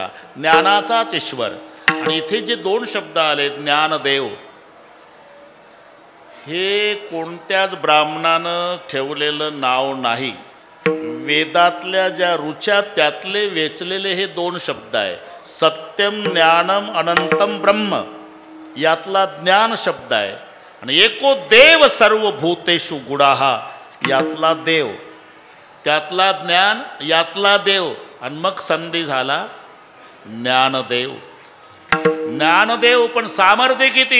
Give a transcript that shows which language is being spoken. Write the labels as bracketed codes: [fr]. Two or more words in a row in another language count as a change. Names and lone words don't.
[mr] ज्ञानाचाच ईश्वर. आणि इथे जे दोन शब्द आले ज्ञानदेव, हे कोणत्याच ब्राह्मणानं ठेवलेलं नाव नाही. वेदातल्या ज्या ऋचा त्यातले वेचलेले हे दोन शब्द आहे. [sa] सत्यम ज्ञानम अनंतम ब्रह्म [mr] यातला ज्ञान शब्द आहे. आणि [sa] एको देव सर्वभूतेषु गुडाहा [mr] यातला देव, त्यातला ज्ञान, यातला देव. आणि मग संधी झाला ज्ञानदेव. ज्ञानदेव पण सामर्थ्य किती.